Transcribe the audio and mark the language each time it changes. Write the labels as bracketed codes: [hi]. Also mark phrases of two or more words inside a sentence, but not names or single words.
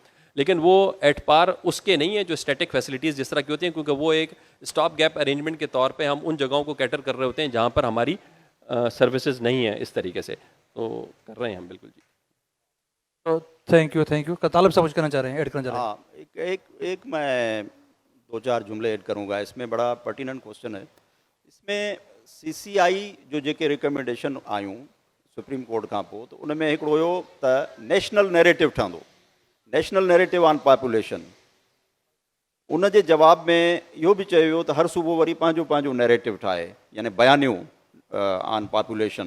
[ur] لیکن وہ [en] at par [ur] اس کے نہیں ہے جو [en] static facilities [ur] جس طرح کی ہوتی ہیں, کیونکہ وہ ایک [en] stop gap arrangement [ur] کے طور پہ ہم ان جگہوں کو کیٹر کر رہے ہوتے ہیں جہاں پر ہماری سروسز نہیں ہیں اس طریقے سے. تو کر رہے ہیں ہم بالکل. جی [en] thank you. [ur] طالب صاحب کچھ کرنا چاہ رہے ہیں, ایڈ کرنا چاہ رہے ہیں؟ ہاں, ایک میں 2-4 جملے ایڈ کروں گا. اس میں بڑا [en] pertinent question [ur] ہے. اس میں [sd] CCI جو जेके रिकमेंडेशन आयूं सुप्रीम कोर्ट खां पोइ, त उन में हिकिड़ो हुयो त [en] national narrative [sd] ठहंदो, [en] national narrative on population. [sd] उन जे जवाब में इहो बि चयो वियो त हर सूबो वरी पंहिंजो पंहिंजो नैरेटिव ठाहे, यानी बयानियूं [en] on population.